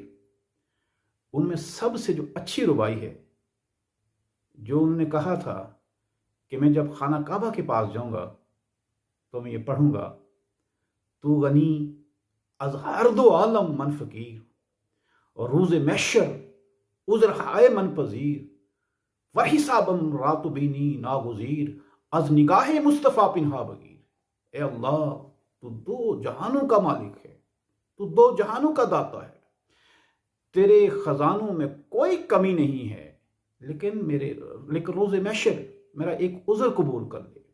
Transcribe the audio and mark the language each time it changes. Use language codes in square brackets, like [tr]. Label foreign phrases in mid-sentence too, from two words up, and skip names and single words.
[ur] ان میں سب سے جو اچھی ربائی ہے، جو انہوں نے کہا تھا کہ میں جب خانہ کعبہ کے پاس جاؤں گا تو میں یہ پڑھوں گا، [fa] تو غنی از ہر دو عالم من فقیر، اور روز محشر عذر ہائے من پذیر، و حسابم رات بینی ناگزیر، از نگاہ مصطفیٰ پنہا بگیر۔ [ur] اے اللہ، تو دو جہانوں کا مالک ہے، تو دو جہانوں کا داتا ہے، تیرے خزانوں میں کوئی کمی نہیں ہے، لیکن روز محشر میرا ایک عذر قبول کر لے۔